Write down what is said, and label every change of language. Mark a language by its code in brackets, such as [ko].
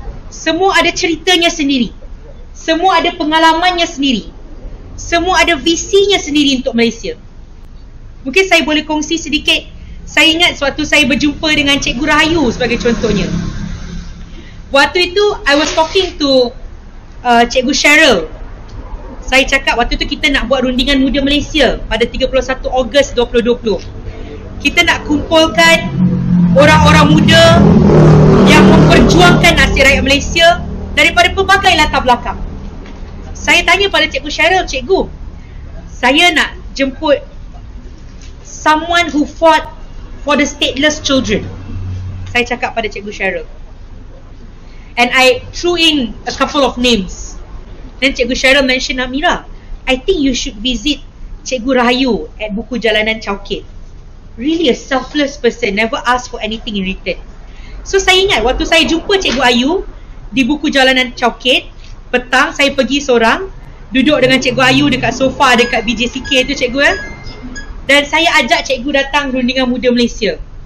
[ms] Semua ada ceritanya sendiri, semua ada pengalamannya sendiri, semua ada visinya sendiri untuk Malaysia. Mungkin saya boleh kongsi sedikit. Saya ingat suatu saya berjumpa dengan Cikgu Rahayu sebagai contohnya. Waktu itu [en] I was talking to Cikgu Cheryl. [ms] Saya cakap waktu tu kita nak buat rundingan muda Malaysia pada 31 Ogos 2020. Kita nak kumpulkan orang-orang muda yang memperjuangkan nasib rakyat Malaysia daripada pelbagai latar belakang. Saya tanya pada Cikgu Cheryl, Cikgu, saya nak jemput [en] someone who fought for the stateless children. [ms] Saya cakap pada Cikgu Cheryl. [en] And I threw in a couple of names. Then Cikgu Cheryl mentioned, Amira, I think you should visit Cikgu Rahayu at Buku Jalanan Chowkit. Really a selfless person, never ask for anything in return. [ms] So saya ingat waktu saya jumpa Cikgu Ayu di Buku Jalanan Chowkit, petang saya pergi seorang, duduk dengan Cikgu Ayu dekat sofa dekat BJCK tu cikgu dan saya ajak cikgu datang rundingan muda Malaysia.